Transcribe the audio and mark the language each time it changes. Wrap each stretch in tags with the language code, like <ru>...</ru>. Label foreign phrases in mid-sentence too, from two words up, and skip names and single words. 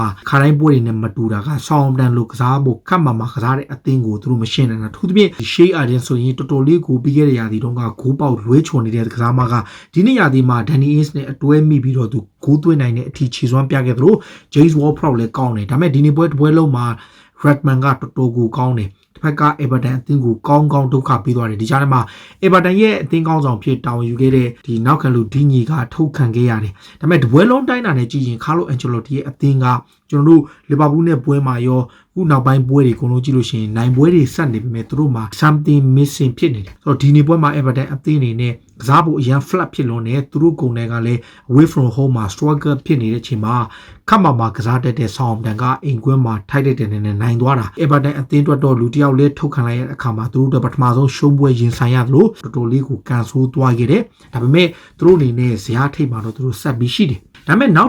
<my>ခါတိုင်းပွဲတွေနဲ့မတူတာက Southampton လို့ကစားဖို့ခက်မှကစားတဲ့အသင်းကိုသူတို့မရှင်းနိုင်တာထူးသဖြင့် Shea Eden ဆိုရင်တော်တော်လေးကိုပြီးခဲ့တဲ့ရာသီတုန်းကဂိုးပေါက်လွဲချွန်နေတဲ့ကစားမကဒီနေ့ရာသီမှာ Danny Ings နဲ့အတွဲမိပြီးတော့သူဂိုးသွင်းနိုင်တဲ့အထိခြေစွမ်းပြခဲ့သလို James Ward-Prowse လည်းကောင်းတယ်ဒါပေမဲ့ဒီနေ့ပွဲလုံးမှာ Redmond ကတော်တော်ကိုကောင်းတယ်တစ်ဖက်က Everton အသင်းကိုကောင်းကောင်းဒုက္ခပေးသွားတယ်ဒီကြားထဲမှာ Everton ရဲ့အသင်းကောင်းဆောင်ဖြစ်တာဝန်ယူခဲ့တဲ့ဒီနောက်ခံလူဒီညီကထုတ်ခံခဲ့ရတယ်ဒါပေမဲ့တပွဲလုံးတိုင်းတာနဲ့ကြည့်ရင် Carlo Ancelotti ရဲ့အ သင်းကကျွန်တော်တို့လီဗာပူးနဲ့ပွဲမှာရောခုနောက်ပိုင်းပွဲတွေအကုန်လုံးကြည့်လို့ရှိရင်နိုင်ပွဲတွေဆက်နေပြီမဲ့သူတို့မှာ</my> <en>something missing</en> <my>ဖြစ်နေတယ်ဆိုတော့ဒီနေ့ပွဲမှာ Everton အသင်းအနေနဲ့ကစားဖို့အရန် flat ဖြစ်လွန်နေသူတို့ကုန်တွေကလည်း</my> <en>away from home</en> <my>မှာ struggle ဖြစ်နေတဲ့အချိန်မှာခက်မှာကစားတတ်တဲ့ Southampton ကအိမ်ကွင်းမှာထိုက်တဲ့တဲ့နဲ့နိုင်သွားတာ Everton အသင်းအတွက်တော့လူတစ်ယောက်လေးထုတ်ခံလိုက်ရတဲ့အခါမှာသူတို့ပထမဆုံးရှုံး ပွဲရင်ဆိုင်ရသလိုတော်တော်လေးကိုကန်ဆိုးသွားခဲ့တယ်ဒါပေမဲ့သူတို့အနေနဲ့ဇယားထိပ်မှာတော့သူတို့ဆက်ပြီးရှိတယ်ဒါပေမဲ့နောက်ထ</my>